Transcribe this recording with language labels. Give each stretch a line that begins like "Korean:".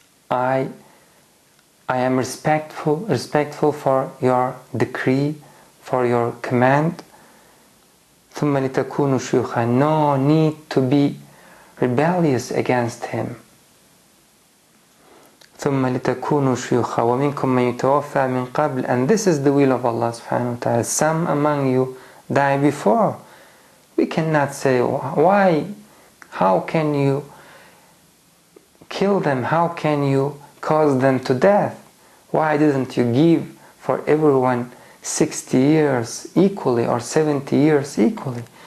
English: I am respectful for Your decree, for Your command.
Arabic: ثم لتكونوا شيوخا.
English: No need to be rebellious against Him.
Arabic: ثم لتكونوا شيوخا ومنكم من يتوفى من قبل.
English: And this is the will of Allah subhanahu wa ta'ala. Some among you die before. We cannot say, why? How can you kill them? How can you cause them to death? Why didn't you give for everyone 60 years equally or 70 years equally.